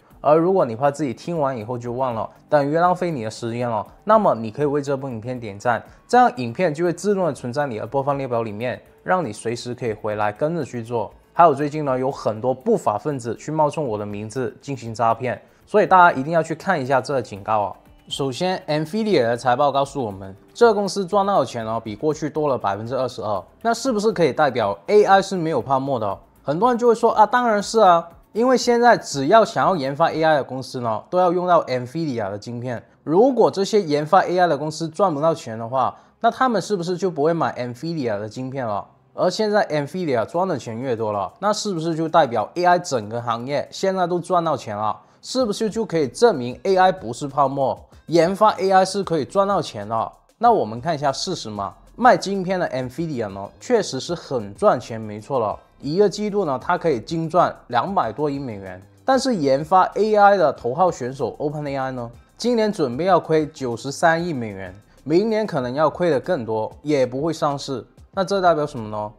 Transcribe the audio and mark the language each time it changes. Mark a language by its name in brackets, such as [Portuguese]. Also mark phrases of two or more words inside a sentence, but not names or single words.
[Chinese] 而如果你怕自己聽完以後就忘了，等於浪費你的時間了，那麼你可以為這部影片點讚，這樣影片就會自動的存在你的播放列表裡面，讓你隨時可以回來跟着去做。還有最近呢，有很多不法分子去冒充我的名字進行詐騙，所以大家一定要去看一下這個警告啊。首先 NVIDIA 的財報告訴我們，這個公司賺到的錢呢比過去多了22%，那是不是可以代表 AI 是沒有泡沫的？很多人就會說啊，當然是啊，因為現在只要想要研發 AI 的公司呢，都要用到 NVIDIA 的晶片。如果這些研發 AI 的公司賺不到錢的話，那他們是不是就不會買 NVIDIA 的晶片了？而現在 NVIDIA 賺的錢越多了，那是不是就代表 AI 整個行業現在都賺到錢了？是不是就可以證明 AI 不是泡沫，研發 AI 是可以賺到錢的？那我們看一下事實嘛。賣晶片的 NVIDIA 呢，確實是很賺錢，沒錯了。一個季度呢，它可以淨賺200多億美元。但是研發 AI 的頭號選手 OpenAI 呢，今年準備要虧93億美元，明年可能要虧得更多，也不會上市。那這代表什麼呢？